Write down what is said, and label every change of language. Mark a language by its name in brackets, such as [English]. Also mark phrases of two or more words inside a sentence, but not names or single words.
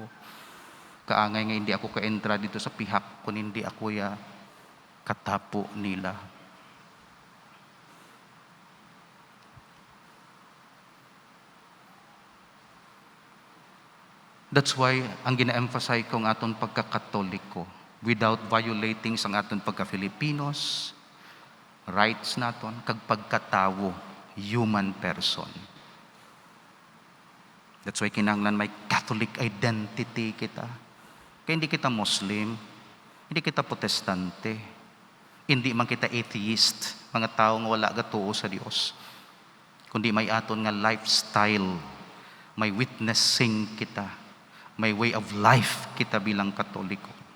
[Hiligaynon] Kaangay nga hindi ako ka-entra dito sa pihak, kung hindi ako katapo nila. [English] That's why, [Hiligaynon] ang gina-emphasize ko ang aton pagkakatoliko, [English] without violating [Hiligaynon] sang aton pagka-Filipinos, rights naton, kag pagkatawo, [English] human person. That's why [Hiligaynon] kinahanglan may [English] Catholic identity [Hiligaynon] kita. Kaya hindi kita Muslim, hindi kita Protestante, hindi man kita atheist, mga tao nga wala gatuo sa Dios. Kundi may aton nga lifestyle, may witnessing kita, may [English] way of life [Hiligaynon] kita bilang Katoliko.